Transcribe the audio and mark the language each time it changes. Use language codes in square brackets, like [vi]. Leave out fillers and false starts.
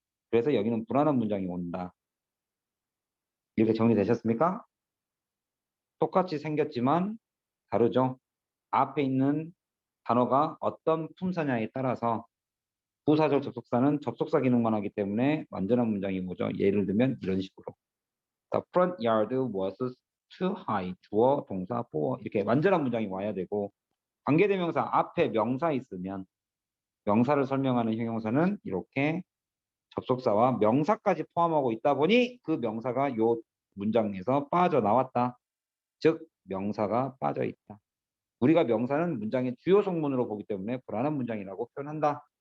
[ko] 그래서 여기는 불안한 문장이 온다. 이렇게 정리되셨습니까? 똑같이 생겼지만 다르죠. 앞에 있는 단어가 어떤 품사냐에 따라서 부사절 접속사는 접속사 기능만 하기 때문에 완전한 문장이 뭐죠? 예를 들면 이런 식으로 [en] The front yard was too high. [ko] 주어, 동사, 보어 이렇게 완전한 문장이 와야 되고 관계대명사 앞에 명사 있으면 명사를 설명하는 형용사는 이렇게 접속사와 명사까지 포함하고 있다 보니 그 명사가 요 문장에서 빠져나왔다. 즉 명사가 빠져 있다. 우리가 명사는 문장의 주요 성분으로 보기 때문에 불안한 문장이라고 표현한다.